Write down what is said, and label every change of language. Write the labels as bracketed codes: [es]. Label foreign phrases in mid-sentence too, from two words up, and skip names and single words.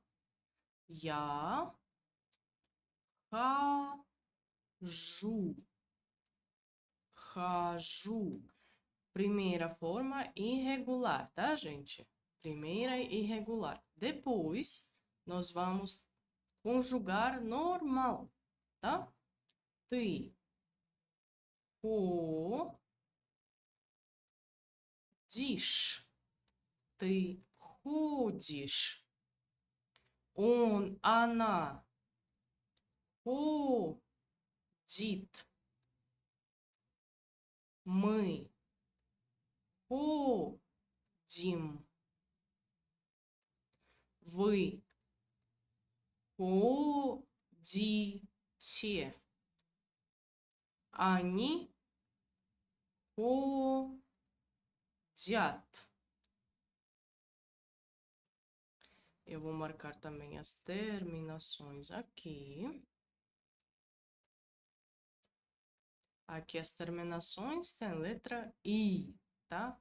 [pt] Ya, raju, raju. Primeira forma irregular, tá, gente? Primeira irregular. Depois, nós vamos conjugar normal, tá? [ru] Ты ходишь. Ты ходишь. Она ходит. Мы ходим. Вы ходите. Они ходят. [pt] Eu vou marcar também as terminações aqui. Aqui as terminações tem letra I, tá?